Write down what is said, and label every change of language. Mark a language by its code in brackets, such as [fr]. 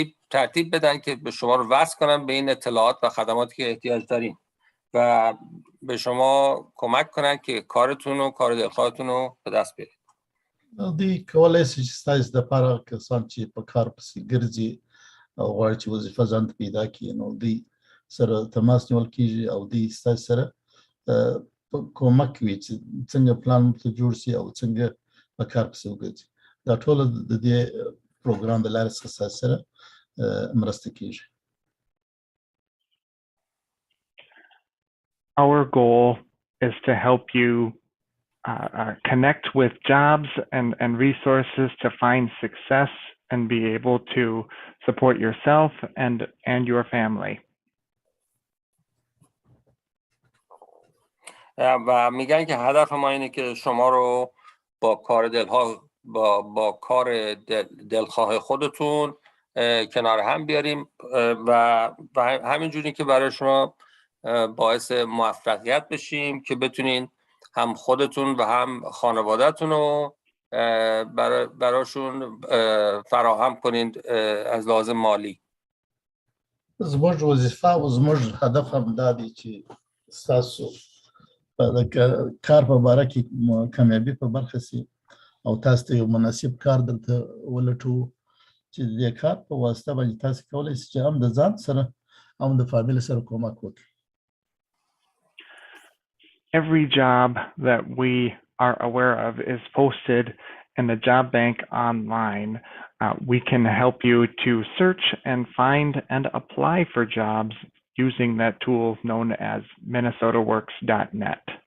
[fa] ترتیب بدن که به شما رو وصل کنن به این اطلاعات و خدماتی که احتیاج دارین و به شما کمک کنن که کارتون و کار دلخواهتون رو به دست بیارید. [ps] دوی کولای شي چې ستاسو دپاره کسان چې په کار پسې ګرځي او غواړي چې وظیفه ځان ته پیدا کړي نو دوی سره تماس نیول کېږي او دوی ستاسو سره کومک کوي چې څنګه پلان ورته جوړ شي او څنګه په کار پسې وګرځي. دا ټول د دې پروګرام د لارې څخه ستاسو سره مرسته کېږي. [en] Our goal is to help you connect with jobs and resources to find success and be able to support yourself and your family. [fa] و میگن که هدف ما اینه که شما رو با کار با کار دلخواه خودتون کنار هم بیاریم و همینجوری که برای شما باعث موفقیت بشیم که بتونین هم خودتون و هم خانواده‌تون رو براشون فراهم کنید از لحاظ مالی. [ps] زموږ وظیفه او زموږ هدف هم دا دی چې ستاسو د کار په باره کې کامیابي په برخه سي او تاسو ته یو مناسب کار دلته ولټو چې د دې کار په واسطه باندې تاسو کولی شئ چې هم د ځان سره هم د فامیل سره کومک وکړئ. [en] Every job that we are aware of is posted in the job bank online. We can help you to search and find and apply for jobs using that tool known as minnesotaworks.net.